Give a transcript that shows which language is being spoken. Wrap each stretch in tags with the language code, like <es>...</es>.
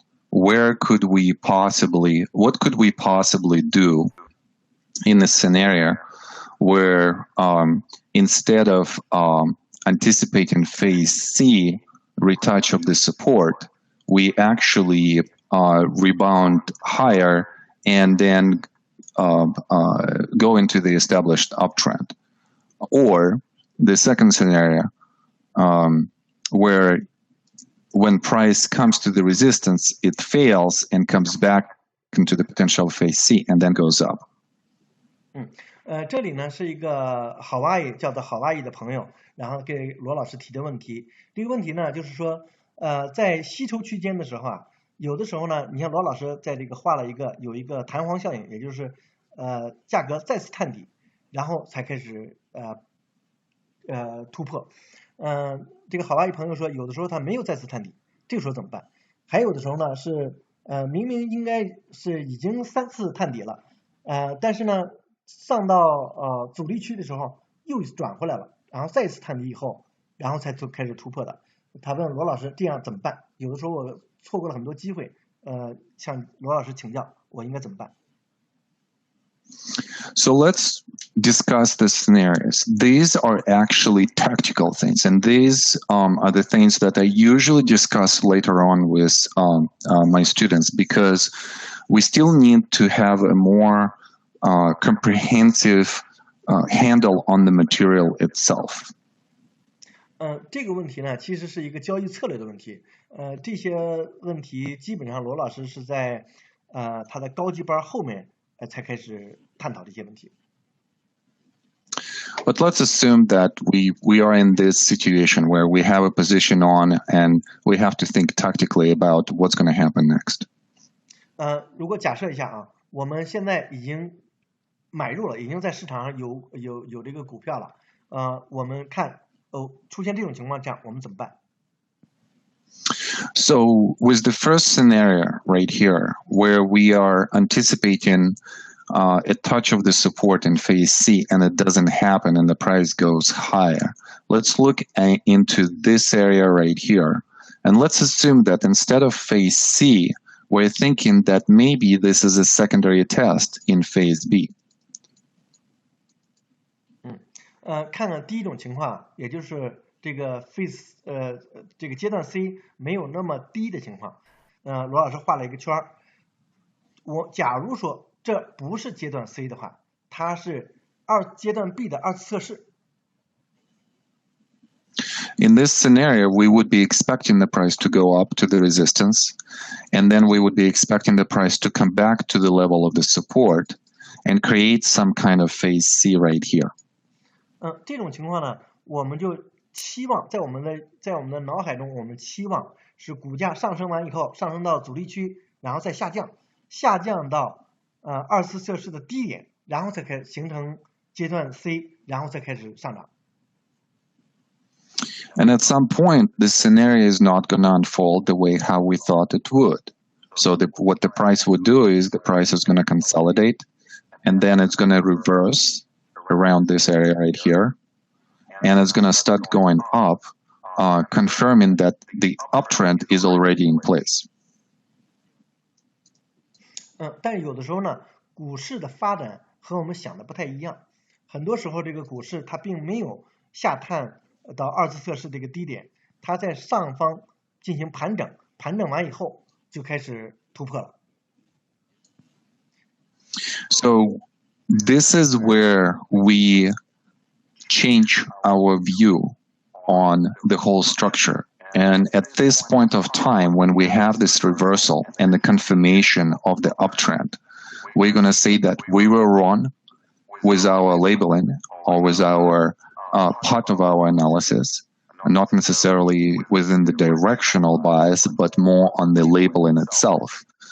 <en>What could we possibly do in a scenario where instead of anticipating phase C retouch of the support, we actually rebound higher and then go into the established uptrend? Or the second scenario, where when price comes to the resistance, it fails and comes back into the potential phase C and then goes up.</en> <zh>这里呢是一个叫做Hawaii的朋友，然后给罗老师提的问题。这个问题呢就是说，在吸筹区间的时候啊，有的时候呢，你像罗老师在这个画了有一个弹簧效应，也就是价格再次探底，然后才开始突破。这个Hawaii朋友说，有的时候它没有再次探底，这个时候怎么办？还有的时候呢是明明应该是已经3次探底了，但是呢上到阻力区的时候又转回来了，然后再一次探底以后，然后才开始突破的。他问罗老师这样怎么办？有的时候我错过了很多机会，向罗老师请教，我应该怎么办？</zh> <en>So let's discuss the scenarios. These are actually tactical things, and these are the things that I usually discuss later on with my students, because we still need to have a more comprehensive handle on the material itself.</en> <zh>这个问题呢，其实是一个交易策略的问题。这些问题基本上罗老师是在他的高级班后面才开始探讨这些问题。</zh> <en>But let's assume that we are in this situation where we have a position on and we have to think tactically about what's going to happen next.</en> <zh>如果假设一下啊，我们现在已经买入了，已经在市场上有这个股票了，我们看出现这种情况下我们怎么办？</zh> <en>So with the first scenario right here, where we are anticipating a touch of the support in phase C and it doesn't happen and the price goes higher, let's look into this area right here. And let's assume that instead of phase C, we're thinking that maybe this is a secondary test in phase B.</en> <zh>看看第一种情况，也就是这个 phase 这个阶段 C 没有那么低的情况，罗老师画了一个圈儿。假如说这不是阶段 C 的话，它是阶段 B 的2次测试。</zh> <en>In this scenario, we would be expecting the price to go up to the resistance, and then we would be expecting the price to come back to the level of the support and create some kind of phase C right here.</en> <zh>这种情况呢，我们就期望在我们的脑海中，我们期望是股价上升完以后，上升到阻力区，然后再下降到24摄氏的低点，然后再开始形成阶段 C， 然后再开始上涨。</zh> <en>And at some point, this scenario is not going to unfold the way how we thought it would. So what the price would do is the price is going to consolidate, and then it's going to reverse around this area right here, and it's going to start going up, confirming that the uptrend is already in place.</en> <zh>但是有的时候呢，股市的发展和我们想的不太一样。很多时候，这个股市它并没有下探到24摄氏这个低点，它在上方进行盘整，盘整完以后就开始突破了。</zh> <en>So this is where we change our view on the whole structure. And at this point of time, when we have this reversal and the confirmation of the uptrend, we're going to say that we were wrong with our labeling or with our part of our analysis, not necessarily within the directional bias, but more on the labeling itself.</en>